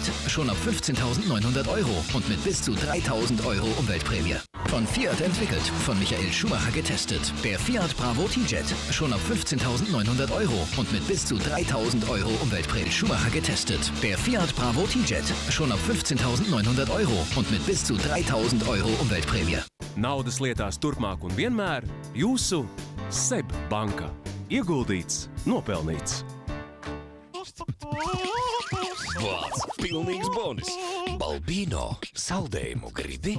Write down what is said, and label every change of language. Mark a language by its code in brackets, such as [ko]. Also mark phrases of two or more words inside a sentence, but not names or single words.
[de] Schon ab 15.900 € und mit bis zu 3.000 € Umweltprämie. Von Fiat entwickelt. Von Michael Schumacher getestet. Der Fiat Bravo T-Jet. Schon ab 15.900 € und mit bis zu 3.000 € Umweltprämie. Schumacher getestet. Der Fiat Bravo T-Jet. Schon ab 15.900 € und mit bis zu 3.000 € Umweltprämie. [lv] Naudas lietās turpmāk un vienmēr jūsu SEB banka. Ieguldīts, nopelnīts. Vārds pilnīgs bonus. Balbino saldējumu gribi?